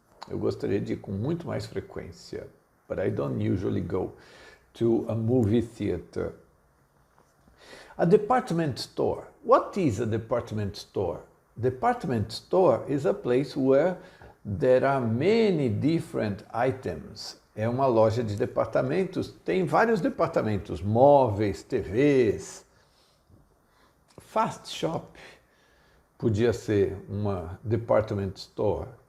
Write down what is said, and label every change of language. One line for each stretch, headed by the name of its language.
Portuguese: Eu gostaria de ir com muito mais frequência,
English: but I don't usually go to a movie theater. A department store. What is a department store? Department store is a place where there are many different items.
Portuguese: É uma loja de departamentos, tem vários departamentos, móveis, TVs. Fast shop podia ser uma department store.